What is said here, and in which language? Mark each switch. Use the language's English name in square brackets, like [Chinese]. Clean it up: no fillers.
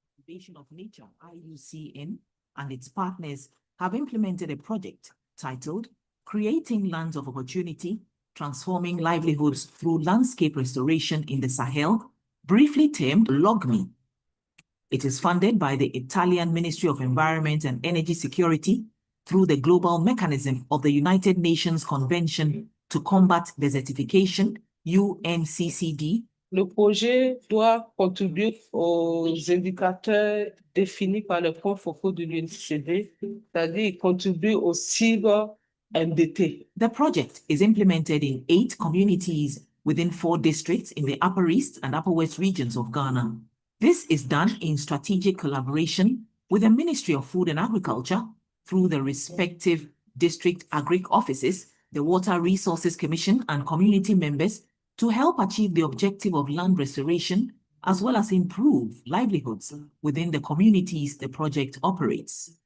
[English] Conservation of Nature, IUCN, and its partners have implemented a project titled Creating Lands of Opportunity, Transforming Livelihoods Through Landscape Restoration in the Sahel, briefly termed LOGME. It is funded by the Italian Ministry of Environment and Energy Security through the Global Mechanism of the United Nations Convention to Combat Desertification, UNCCD. [French] Le projet doit contribuer aux indicateurs définis par les points focaux de l'UNCCD, c'est-à-dire contribuer aux cibles MDT. [English] The project is implemented in 8 communities within 4 districts in the Upper East and Upper West regions of Ghana. This is done in strategic collaboration with the Ministry of Food and Agriculture through the respective district agric offices, the Water Resources Commission, and community members to help achieve the objective of land restoration as well as improve livelihoods within the communities the project operates.